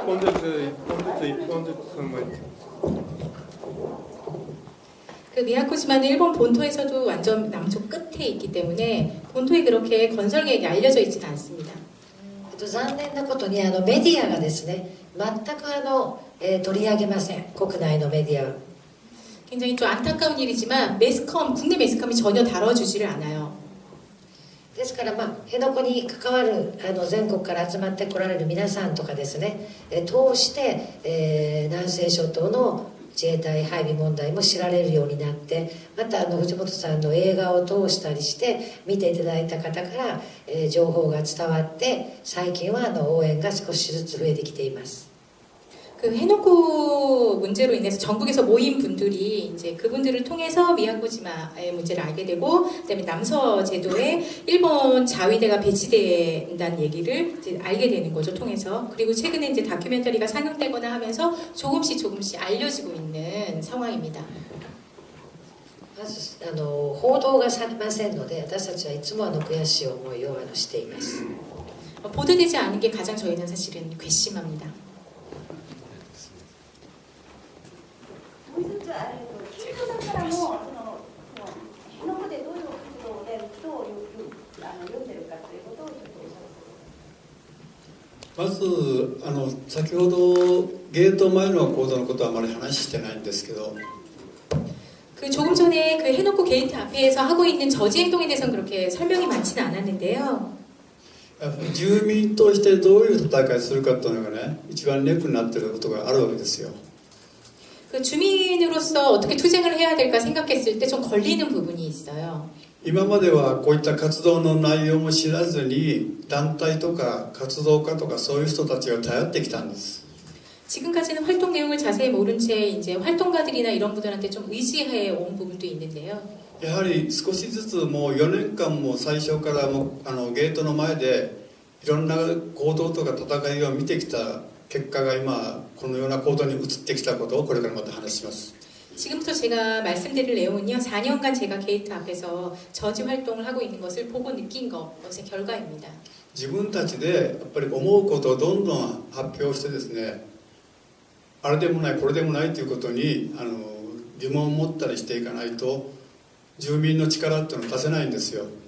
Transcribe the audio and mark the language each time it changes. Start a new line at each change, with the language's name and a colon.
Japanese: 本ずつ1本ずつその前に
Korean: 그 미야코시마는 일본 본토에서도 완전 남쪽 끝에 있기 때문에 본토에 그렇게 건설 계획이 알려져 있지는 않습니다.
Japanese: 残念なことにメディアがですね全く取り上げません。国内のメディアは。
Korean: 굉장히 좀 안타까운 일이지만 매스컴, 국내 매스컴이 전혀 다뤄주지를 않아요.
Japanese: ですから辺野古に関わる全国から集まってこられる皆さんとかですね通して、南西諸島の自衛隊配備問題も知られるようになって、また藤本さんの映画を通したりして見ていただいた方から、情報が伝わって最近は応援が少しずつ増えてきています。
Korean: 그 해놓고 문제로 인해서 전국에서 모인 분들이 이제 그분들을 통해서 미야코시마의 문제를 알게 되고, 그다음에 남서 제도에 일본 자위대가 배치된다는 얘기를 이제 알게 되는 거죠, 통해서. 그리고 최근에 이제 다큐멘터리가 상영되거나 하면서 조금씩 알려지고 있는 상황입니다.
Japanese: まず報道がされませんので、私たちはいつも悔しい思いをしています。
Korean: 보도되지 않은 게 가장 저희는 사실은 괘씸합니다.
Japanese: もう一つ企業だからも日の本でどういうことを人を読んでるかということをちょっとおっしゃってください。まず先ほどゲート前の行動のことはあまり話してないんですけど、
Korean: 그 조금 전에 그 해놓고 게이트 앞에서 하고 있는 저지 행동에 대해서는 그렇게 설명이 많지는 않았는데요.
Japanese: 住民としてどういう戦いするかというのがね、一番ネックになっていることがあるわけですよ。
Korean: 그 주민으로서 어떻게 투쟁을 해야 될까 생각했을 때 좀 걸리는 부분이 있어요.
Japanese: 今まではこういった活動の内容も知らずに団体とか活動家とかそういう人たちが頼ってきたんです。
Korean: 지금까지는 활동 내용을 자세히 모른 채 이제 활동가들이나 이런 분들한테 좀 의지해 온 부분도 있는데요.
Japanese: やはり少しずつもう4年間も最初からもゲートの前でいろんな行動とか戦いを見てきた結果が今このような行動に移ってきたことをこれからまた話します。
Korean: 지금부터 제가 말씀드릴 내용은요. 4년간 제가 게이트 앞에서 저지 활동을 하고 있는 것을 보고 느낀 것의 결과입니다.
Japanese: 自分たちでやっぱり思うことをどんどん発表してですね、あれでもないこれでもないということに疑問を持ったりしていかないと住民の力っていうのを出せないんですよ。